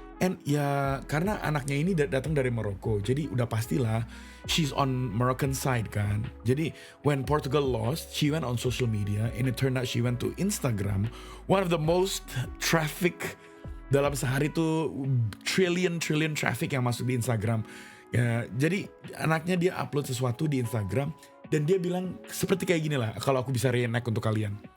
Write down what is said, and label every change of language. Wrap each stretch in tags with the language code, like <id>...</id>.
<id>And ya karena anaknya ini datang dari Maroko, jadi udah pastilah</id> <en>she's on Moroccan side</en> <id>kan.</id> <en>Jadi when Portugal lost, she went on social media and it turned out she went to Instagram, one of the most traffic</en> <id>dalam sehari tuh trillion traffic yang masuk di Instagram. Ya, jadi anaknya dia upload sesuatu di Instagram dan dia bilang seperti kayak gini lah, kalau aku bisa reenact untuk kalian.</id>